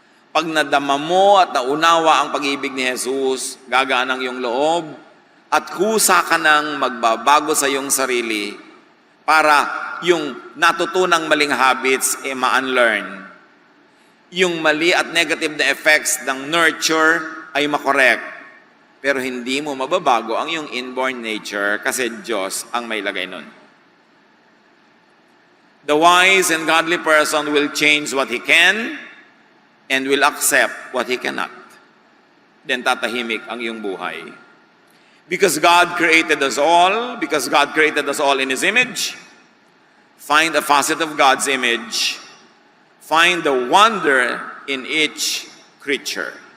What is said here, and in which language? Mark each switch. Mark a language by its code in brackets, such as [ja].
[tl] Pag nadama mo at naunawa ang pag-ibig ni Jesus, gagaan ang iyong loob, at kusa ka nang magbabago sa iyong sarili para yung natutunang maling habits ma-unlearn. Yung mali at negative na effects ng nurture ay makorek. Pero hindi mo mababago ang iyong inborn nature kasi Diyos ang may lagay nun. [en] The wise and godly person will change what he can and will accept what he cannot. [tl] Then tatahimik ang iyong buhay. [en] Because God created us all in His image, find a facet of God's image, find the wonder in each creature.